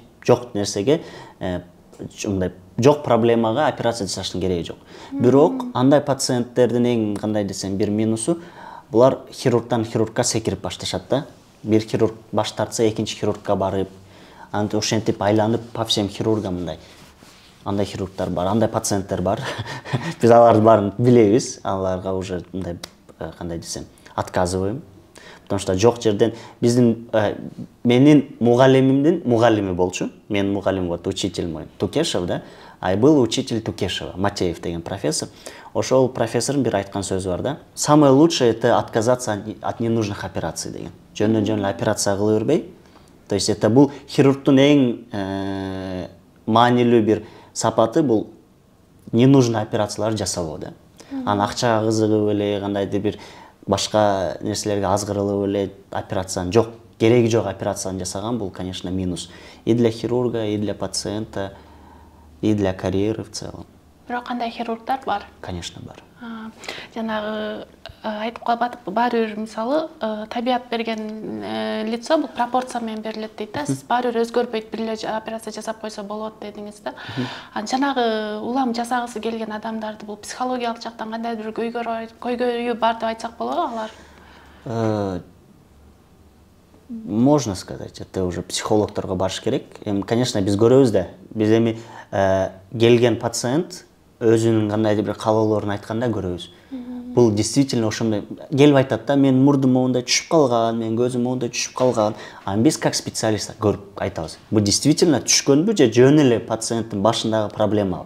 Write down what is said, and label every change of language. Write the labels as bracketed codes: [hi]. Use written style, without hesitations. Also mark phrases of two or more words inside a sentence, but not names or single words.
[ky] Жок нерсеге, мындай жок проблемага операция жасаштын кереги жок. Бирок андай пациенттердин эң кандай десем бир минусу, булар хирургтан хирургка секирип башташат да. Бир хирург баш тартса, экинчи хирургка барып, ошентип айланып [ru] по всем хирургам [ky] мындай. Андай хирургтар бар, андай пациенттер бар. Биз алардын баарын билебиз, аларга уже мындай кандай десем, отказываем. [ru] Потому что [ky] жок жерден биздин менин мугалимимдин мугалими болчу. Менин мугалим [ru] вот учитель мой [ky] Тукешев, да. [ru] Был учитель [ky] Тукешева, Матеев деген профессор. Ошол профессордун бир айткан сөзү бар да. [ru] Самое лучшее это отказаться от ненужных операций деген. [ky] Жөн операция кыла бербей. [ru] То есть это [ky] бул хирургдун эң маанилүү бир сапаты, бул ненужный операциялар жасабоо да. Анан акчага кызыгып эле, кандайдыр бир башка нерселерге азгырылып эле операцияны жок, кереги жок операцияны жасаган, бул, [ru] конечно, минус. И для хирурга, и для пациента, и для карьеры в целом. [ky] Бирок кандай хирургдар бар? Конечно, бар. Жанагы айтып калбадыкпы, баары бир мисалы табият берген лицо бул пропорция менен берилет дейт да. Сиз баары бир өзгөрбөйт, бир эле операция жасап койсо болот дедиңиз да. Жанагы улам жасагысы келген адамдарды бул психологиялык жактан кандайдыр бир көйгөйү бар деп айтсак болобу алар? [ru] Можно сказать, это уже [ky] психологторго барыш керек. Конечно, биз көрөбүз да. Биз эми келген пациент өзүнүн кандайдыр бир каалоолорун айтканда көрөбүз. Бул действительно ошондой келип айтат да, мен мурдум моундай түшүп калган, мен көзүм моундай түшүп калган. Аны биз [ru] как специалист [ky] көрүп айтабыз. Бул действительно түшкөнбү же жөн эле пациенттин башындагы проблема?